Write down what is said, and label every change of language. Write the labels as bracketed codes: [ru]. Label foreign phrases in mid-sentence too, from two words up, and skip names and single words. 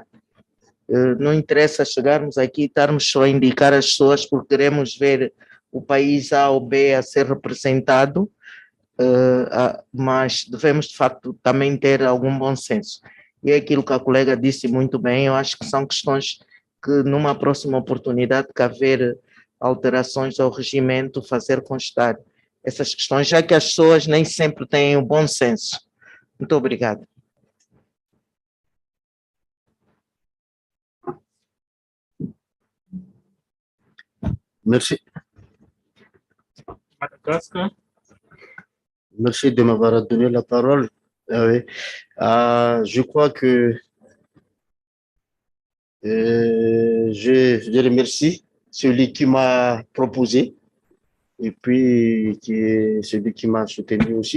[pt] Não interessa chegarmos aqui e estarmos só a indicar as pessoas porque queremos ver o país A ou B a ser representado, mas devemos, de facto, também ter algum bom senso. E é aquilo que a colega disse muito bem, eu acho que são questões que numa próxima oportunidade que haver alterações ao regimento, fazer constar essas questões, já que as pessoas nem sempre têm o bom senso. Muito obrigado. [fr] Merci. Madagascar. Merci de m'avoir donné la parole. Oui. Je crois que je remercie celui qui m'a proposé et puis qui est celui qui m'a soutenu aussi.